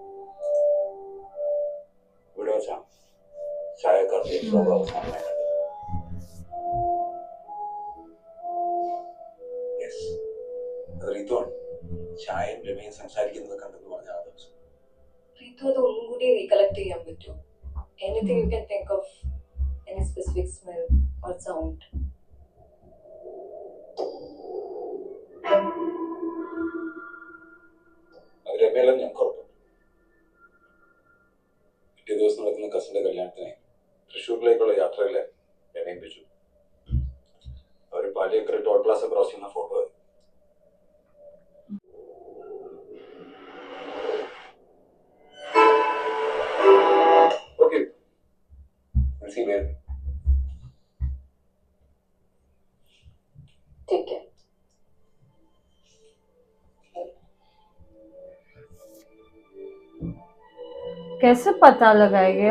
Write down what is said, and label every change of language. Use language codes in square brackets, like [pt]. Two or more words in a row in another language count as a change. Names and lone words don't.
[ml] ഇവിടെ വെച്ചാണ് ചായക്കാർക്ക് ലോകം അവസാനമായി കണ്ടത്. യെസ്, അത് റീത്തുവാണ്. ചായയും രമയും സംസാരിക്കുന്നത് കണ്ടെന്ന് പറഞ്ഞ ആ ദിവസം. റീതു അത് ഒന്നും കൂടി റീകളക്ട് ചെയ്യാൻ പറ്റുമോ? [en] anything you can think of, any specific smell or sound? അത് രമയെല്ലാം ഞാൻ ഉറപ്പുണ്ട്. പിറ്റേ ദിവസം നടക്കുന്ന കസിന്റെ കല്യാണത്തിന് തൃശ്ശൂരിലേക്കുള്ള യാത്രയിലെ രമയും പിടിച്ചു. അവർ പാലിയേക്കര ടോൾ പ്ലാസ ക്രോസ് ചെയ്യുന്ന ഫോട്ടോ അത്. ഓക്കെ, [hi] ठीक है. कैसे पता लगाएगा?